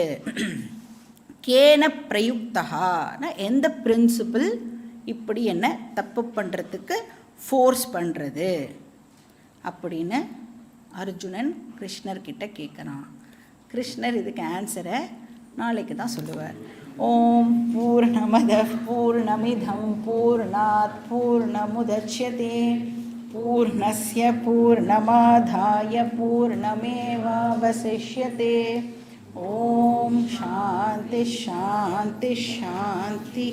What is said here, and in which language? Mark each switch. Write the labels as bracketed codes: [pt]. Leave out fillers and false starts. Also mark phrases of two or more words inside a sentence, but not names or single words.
[sa] केन प्रयुक्तः, [ta] எந்த பிரின்சிபிள் இப்படி என்ன தப்பு பண்ணுறதுக்கு ஃபோர்ஸ் பண்ணுறது அப்படின்னு அர்ஜுனன் கிருஷ்ணர்கிட்ட கேட்குறான். கிருஷ்ணர் இதுக்கு ஆன்சரை நாளைக்கு தான் சொல்லுவார். [sa] ॐ पूर्णमदः पूर्णमिदं पूर्णात् पूर्णमुदच्यते पूर्णस्य पूर्णमादाय पूर्णमेवावशिष्यते. ॐ शान्तिः शान्तिः शान्तिः.